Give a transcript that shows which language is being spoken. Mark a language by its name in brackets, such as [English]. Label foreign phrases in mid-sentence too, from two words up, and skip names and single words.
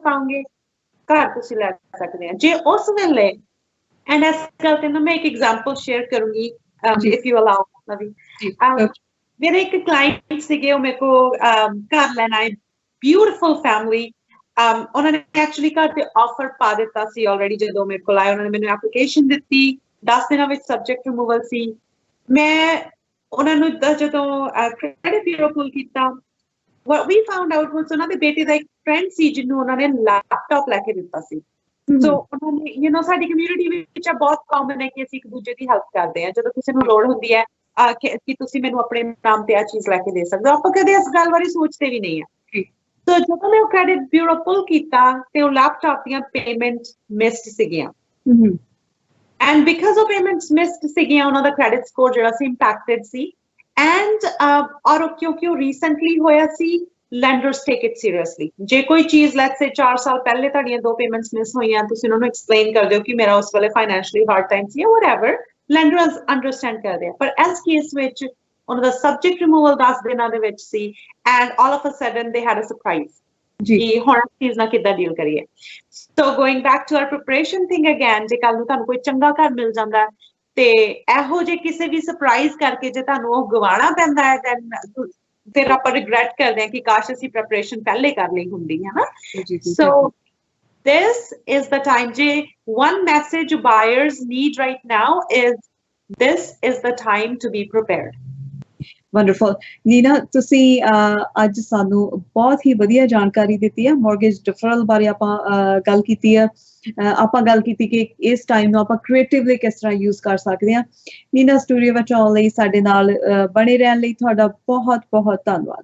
[Punjabi] ਪਾਓਗੇ ਘਰ ਤੁਸੀਂ ਲੈ ਸਕਦੇ ਆ ਜੇ ਉਸ ਵੇਲੇ ਐਂਡ ਇਸ ਗੱਲ ਤੇ ਨਾ ਮੈਂ ਇੱਕ [English] example share [Punjabi] ਕਰੂੰਗੀ [English] if you allow [Punjabi] ਨਵੀ ਮੇਰੇ ਇੱਕ ਕਲਾਇੰਟ ਸੀਗੇ ਉਹ ਮੇਰੇ ਕੋ ਘਰ ਲੈਣ ਆਏ [English] beautiful family [Punjabi] ਉਹਨਾਂ ਨੇ ਐਕਚੁਅਲੀ ਘਰ ਤੇ ਆਫਰ ਪਾ ਦਿੱਤਾ ਸੀ ਆਲਰੇਡੀ ਜਦੋਂ ਮੇਰੇ ਕੋਲ ਆਏ ਉਹਨਾਂ ਨੇ ਮੈਨੂੰ ਐਪਲੀਕੇਸ਼ਨ ਦਿੱਤੀ 10 ਦਿਨਾਂ ਵਿੱਚ [English] subject removal [Punjabi] ਸੀ ਮੈਂ ਉਹਨਾਂ ਨੂੰ ਜਦੋਂ ਕ੍ਰੈਡਿਟ ਬਿਊਰੋ ਕੋਲ ਕੀਤਾ [English] what we found out was [Punjabi] ਉਹਨਾਂ ਦੇ ਬੇਟੇ ਦਾ ਇੱਕ ਫਰੈਂਡ ਸੀ ਜਿਹਨੂੰ ਉਹਨਾਂ ਨੇ ਲੈਪਟਾਪ ਲੈ ਕੇ ਦਿੱਤਾ ਸੀ ਸੋ ਉਹਨਾਂ ਨੇ [English] you know [Punjabi] ਸਾਡੀ ਕਮਿਊਨਿਟੀ ਵਿੱਚ ਬਹੁਤ ਕਾਮਨ ਹੈ ਕਿ ਅਸੀਂ ਇੱਕ ਦੂਜੇ ਦੀ ਹੈਲਪ ਕਰਦੇ ਹਾਂ ਜਦੋਂ ਕਿਸੇ ਨੂੰ ਲੋੜ ਹੁੰਦੀ ਹੈ ਕਿ ਤੁਸੀਂ ਮੈਨੂੰ ਆਪਣੇ ਨਾਮ ਤੇ ਆ ਚੀਜ਼ ਲੈ ਕੇ ਦੇ ਸਕਦੇ ਹੋ ਆਪਾਂ ਕਦੇ ਇਸ ਗੱਲ ਬਾਰੇ ਸੋਚਦੇ ਵੀ ਨਹੀਂ ਹੈ ਸੋ ਜਦੋਂ ਮੈਂ ਉਹ [English] credit bureau pull [Punjabi] ਕੀਤਾ ਤੇ ਉਹ ਲੈਪਟਾਪ ਦੀਆਂ [English] payment missed [Punjabi] ਸੀਗੀਆਂ [English] and because [Punjabi] ਉਹ [English] payments missed [Punjabi] ਸੀਗੀਆਂ ਉਹਨਾਂ ਦਾ [English] credit score [Punjabi] ਜਿਹੜਾ ਸੀ ਇੰਪੈਕਟਡ ਸੀ and ਔਰ ਕਿਉਂਕਿ recently ਹੋਇਆ ਸੀ [English] lenders take it seriously [Punjabi] ਜੇ ਕੋਈ ਚੀਜ਼ [English] let's say [Punjabi] 4 ਸਾਲ ਪਹਿਲੇ ਤੁਹਾਡੀਆਂ ਦੋ [English] payments miss [Punjabi] ਹੋਈਆਂ ਤੁਸੀਂ ਉਹਨਾਂ ਨੂੰ explain ਕਰ ਦਿਓ ਕਿ ਮੇਰਾ ਉਸ ਵੇਲੇ [English] financially hard time [Punjabi] ਸੀ whatever [English] lenders understand [Punjabi] ਕਰਦੇ ਆ ਪਰ ਇਸ ਕੇਸ ਵਿੱਚ ਉਹਨਾਂ ਦਾ [English] subject removal [Punjabi] 10 ਦਿਨਾਂ ਦੇ ਵਿੱਚ ਸੀ [English] and all of a sudden they had a surprise [Punjabi] ਜੀ ਹੁਣ ਚੀਜ਼ ਨਾਲ ਕਿੱਦਾਂ ਡੀਲ ਕਰੀਏ [English] so going back to our preparation thing again [Punjabi] ਜੇ ਕੱਲ ਨੂੰ ਤੁਹਾਨੂੰ ਕੋਈ ਚੰਗਾ ਘਰ ਮਿਲ ਜਾਂਦਾ ਤੇ ਇਹੋ ਜੇ ਕਿਸੇ ਵੀ ਸਰਪ੍ਰਾਈਜ਼ ਕਰਕੇ ਜੇ ਤੁਹਾਨੂੰ ਉਹ ਗਵਾਉਣਾ ਪੈਂਦਾ ਹੈ ਦੈਨ ਫਿਰ ਆਪਾਂ ਰਿਗਰੈਟ ਕਰਦੇ ਹਾਂ ਕਿ ਕਾਸ਼ ਅਸੀਂ ਪ੍ਰੈਪਰੇਸ਼ਨ ਪਹਿਲੇ ਕਰ ਲਈ ਹੁੰਦੀ ਹੈ ਨਾ ਸੋ [English] this is the time [Punjabi] ਜੇ [English] one message buyers need right now is this is the time to be prepared [Punjabi] ਵੰਡਰਫੁਲ ਨੀਨਾ ਤੁਸੀਂ ਅੱਜ ਸਾਨੂੰ ਬਹੁਤ ਹੀ ਵਧੀਆ ਜਾਣਕਾਰੀ ਦਿੱਤੀ ਹੈ [English] mortgage deferral [Punjabi] ਬਾਰੇ ਆਪਾਂ ਗੱਲ ਕੀਤੀ ਹੈ ਆਪਾਂ ਗੱਲ ਕੀਤੀ ਕਿ ਇਸ ਟਾਈਮ ਨੂੰ ਆਪਾਂ ਕ੍ਰੀਏਟਿਵਲੀ ਕਿਸ ਤਰ੍ਹਾਂ ਯੂਜ਼ ਕਰ ਸਕਦੇ ਹਾਂ ਨੀਨਾ ਸਟੂਡੀਓ ਵਿੱਚ ਆਉਣ ਲਈ ਸਾਡੇ ਨਾਲ ਬਣੇ ਰਹਿਣ ਲਈ ਤੁਹਾਡਾ ਬਹੁਤ ਬਹੁਤ ਧੰਨਵਾਦ